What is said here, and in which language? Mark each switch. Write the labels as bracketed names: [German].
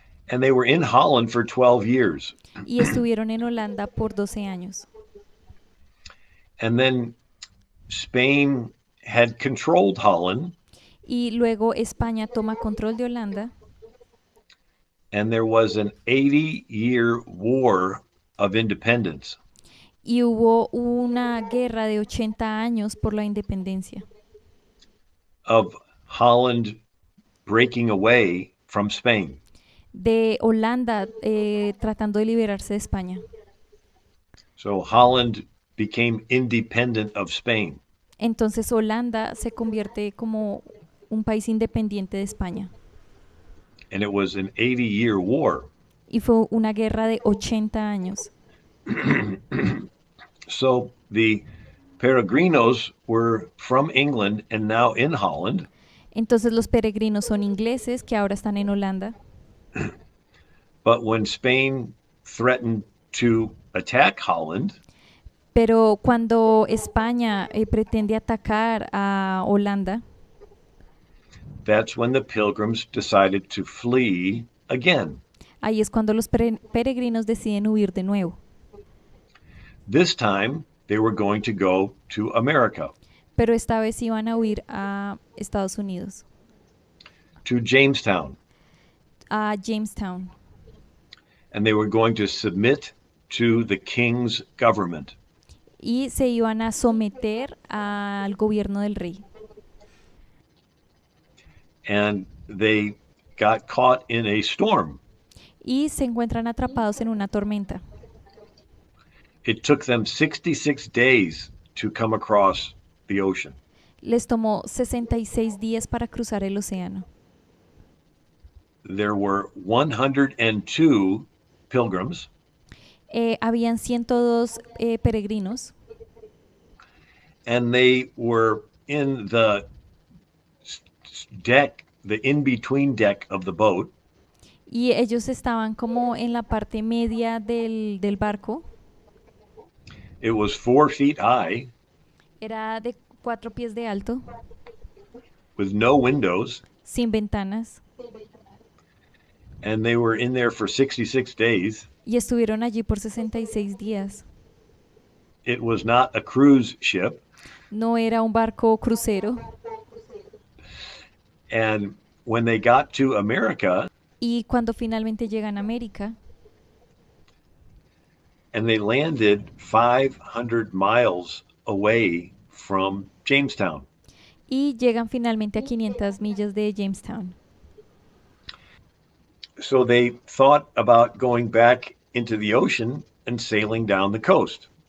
[English] and they were in Holland for 12 years. [Spanish] y estuvieron en Holanda por 12 años. [English] And then Spain had controlled Holland, [Spanish] Y luego España toma control de Holanda [English] and there was an 80-year war of independence. [Spanish] y hubo una guerra de 80 años por la independencia, [English] Of Holland breaking away from Spain. [Spanish] de Holanda tratando de liberarse de España. [English] So Holland became independent of Spain. [Spanish] Entonces Holanda se convierte como un país independiente de España. [English] And it was an 80-year war. [Spanish] Y fue una guerra de 80 años. [English] So the peregrinos were from England and now in Holland. [Spanish] Entonces los peregrinos son ingleses que ahora están en Holanda. [English] But when Spain threatened to attack Holland, [Spanish] Pero cuando España pretende atacar a Holanda, [English] that's when the pilgrims decided to flee again. [Spanish] Ahí es cuando los peregrinos deciden huir de nuevo. [English] This time, they were going to go to America, [Spanish] Pero esta vez iban a huir a Estados Unidos, [English] to Jamestown, [Spanish] a Jamestown. [English] and they were going to submit to the king's government. [Spanish] Y se iban a someter al gobierno del rey. [English] And they got caught in a storm. [Spanish] Y se encuentran atrapados en una tormenta. [English] It took them 66 days to come across the ocean. [Spanish] Les tomó 66 días para cruzar el océano. [English] There were 102 pilgrims, [Spanish] Habían 102 peregrinos [English] and they were in the deck, the in-between deck of the boat. [Spanish] y ellos estaban como en la parte media del barco. [English] It was 4 feet high [Spanish] Era de 4 pies de alto, [English] with no windows, [Spanish] sin ventanas, [English] and they were in there for 66 days. [Spanish] y estuvieron allí por 66 días. [English] It was not a cruise ship, [Spanish] No era un barco crucero. [English] and when they got to America [Spanish] Y cuando finalmente llegan a América [English] and they landed 500 miles away from Jamestown. [Spanish] y llegan finalmente a 500 millas de Jamestown. [English] So they thought about going back into the ocean and sailing down the coast.